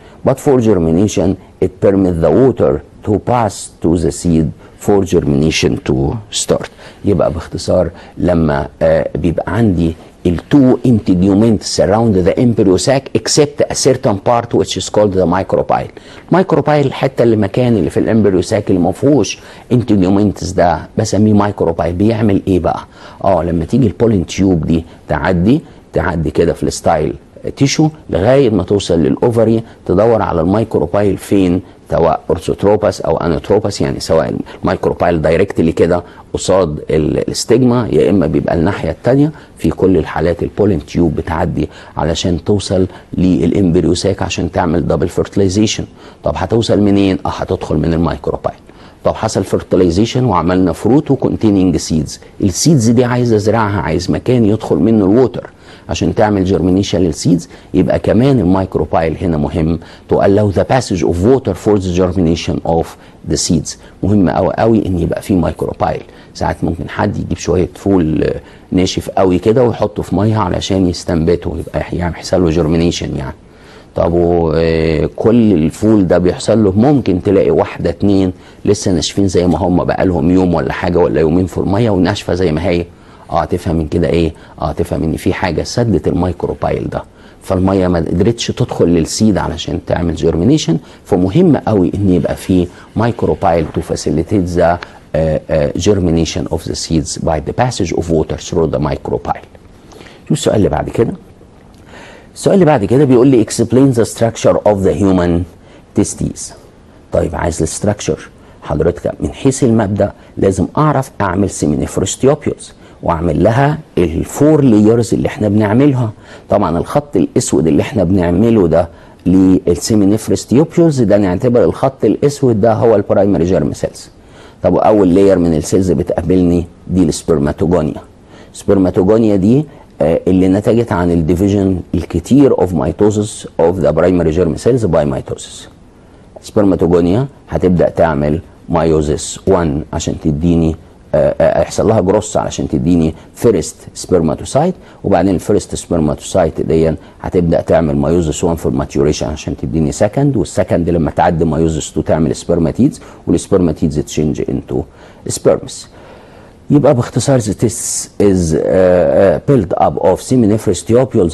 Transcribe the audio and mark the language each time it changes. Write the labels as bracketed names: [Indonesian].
[English] But for germination it permits the water to pass to the seed for germination to start. [Arabic] يبقى باختصار لما بيبقى عندي التو [English] integuments around the embryo sac except a certain part which is called the micropyle. [Arabic] micropyle الحته اللي مكان اللي في الامبريو ساك اللي ما فيهوش integuments ده بسميه مايكروبايل. بيعمل ايه بقى؟ لما تيجي البولين تيوب دي تعدي كده في الستايل تيشو لغايه ما توصل للاوفري، تدور على الميكروبايل فين، سواء اورثوتروباس او انوتروباس، يعني سواء الميكروبايل دايركتلي كده قصاد الاستجما يا اما بيبقى الناحيه الثانيه. في كل الحالات البولين تيوب بتعدي علشان توصل للامبريو ساك عشان تعمل دبل فيرتلايزيشن. طب هتوصل منين؟ هتدخل من الميكروبايل. طب حصل fertilization وعملنا فروت وكونتيننج سيدز، السيدز دي عايز ازرعها، عايز مكان يدخل منه الووتر عشان تعمل جيرمينيشن للسيدز. يبقى كمان الميكروبايل هنا مهم [English] to allow the passage of water for the germination of the seeds. [Arabic] مهم قوي قوي ان يبقى في ميكروبايل. ساعات ممكن حد يجيب شويه فول ناشف قوي كده ويحطه في ميه علشان يستنبته، يبقى يعني يحصل له جيرمينيشن يعني. طب كل الفول ده بيحصل له، ممكن تلاقي واحده اتنين لسه ناشفين زي ما هم بقالهم يوم ولا حاجه ولا يومين في الميه وناشفه زي ما هي. تفهم من كده ايه؟ تفهم ان في حاجه سدت الميكروبايل ده، فالميه ما قدرتش تدخل للسيد علشان تعمل جيرمينيشن. فمهم قوي ان يبقى في ميكروبايل [English] to facilitate the germination of the seeds by the passage of water through the micropile. [Arabic] شو السؤال اللي بعد كده؟ السؤال اللي بعد كده بيقول لي [English] explain the structure of the human testes. [Arabic] طيب عايز الستراكشر حضرتك من حيث المبدأ لازم اعرف اعمل seminiferous tubules واعمل لها الفور لايرز اللي احنا بنعملها. طبعا الخط الاسود اللي احنا بنعمله ده للسيمينيفرس تيوبيولز ده نعتبر الخط الاسود ده هو البرايمري جيرم سيلز. طب اول لاير من السيلز بتقابلني دي السبرماتوجونيا. السبرماتوجونيا دي اللي نتجت عن الديفيجن الكتير اوف ميتوزس اوف ذا برايمري جيرم سيلز باي ميتوزس. سبرماتوجونيا هتبدا تعمل مايوزس 1 عشان تديني يحصل لها جروس علشان تديني فيرست سبرماتوسايت، وبعدين الفيرست سبرماتوسايت دي هتبدا تعمل مايوزس 1 في الماتيوريشن عشان تديني سكند، والسكند لما تعدي مايوزس 2 تعمل سبرماتيدز، والسبرماتيدز تشينج انتو سبرمز. يبقى باختصار [English] the test is built up of seminiferous tubules.